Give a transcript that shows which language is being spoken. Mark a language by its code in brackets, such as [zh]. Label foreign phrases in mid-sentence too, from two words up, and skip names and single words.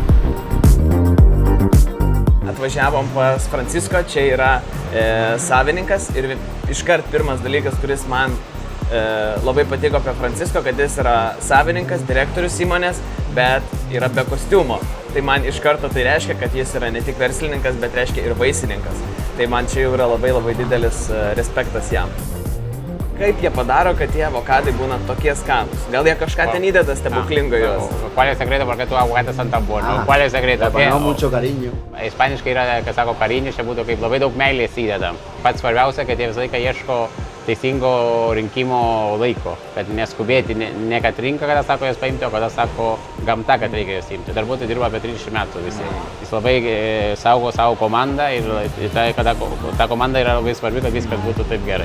[lt] Atvažiavom pas Francisko, čia yra savininkas ir iškart pirmas dalykas, kuris man labai patiko apie Francisko, kad jis yra savininkas, direktorius įmonės, bet yra be kostiumo. Tai man iš karto tai reiškia, kad jis yra ne tik verslininkas, bet reiškia ir vaisininkas. Tai man čia jau yra labai didelis respektas jam. Kaip jie padaro, kad tie avokadai būna tokie skanūs? Gal jie kažką ten įdeda stebuklingo juos? [es] ¿Cuál es el secreto porque tus aguacates son tan buenos? ¿Cuál es el secreto? No mucho cariño. [lt] Ispaniškai yra, kas sako, cariño, čia būtų kaip labai daug meilės įdedam. Pats svarbiausia, kad jie visą laiką ieško teisingo rinkimo laiko, kad neskubėti, ne kad rinka, kada sako jas paimti, o kada sako gamta, kad reikia jas imti. Darbuotojai dirba apie 30 metų visi. Jis labai saugo savo komandą ir ta komanda yra labai svarbi, kad viskas būtų taip gerai.